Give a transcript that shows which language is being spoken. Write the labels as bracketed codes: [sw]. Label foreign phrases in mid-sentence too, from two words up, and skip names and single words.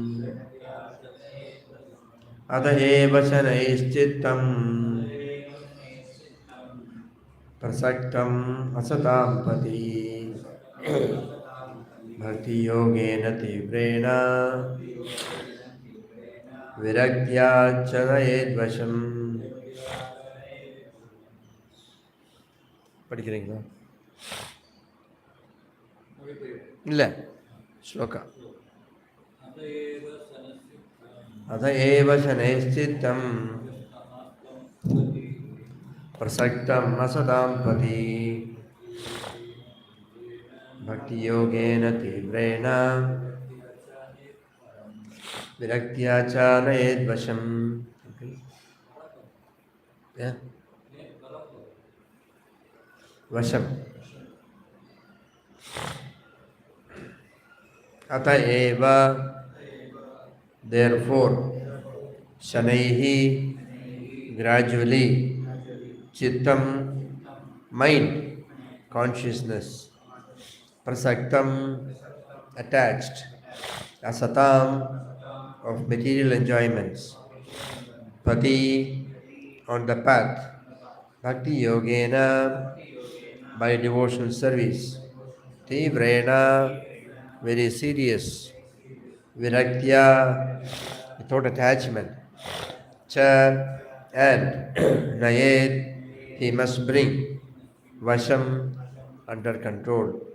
[sa] अत एव शनैश्चित्तम् प्रसक्तम् असताम् पथि भक्ति योगेन तीव्रेण विरक्त्या च नयेत् वशम्. [ta] படிக்கிறீங்களா? இல்லை, ஸ்லோகா. [sa] अत एव शनैश्चित्तम् प्रसक्तम् असताम् पथि भक्ति योगेन तीव्रेण विरक्त्या च नयेत् वशम्. வசம். अत एव therefore shanaihi gradually chittam [en] mind consciousness [sa] prasaktam [en] attached asatam of material enjoyments pati on the path [sa] भक्ति योगेन [en] by devotional service tivrena very serious viraktya without attachment cha and nayet he must bring vasham under control.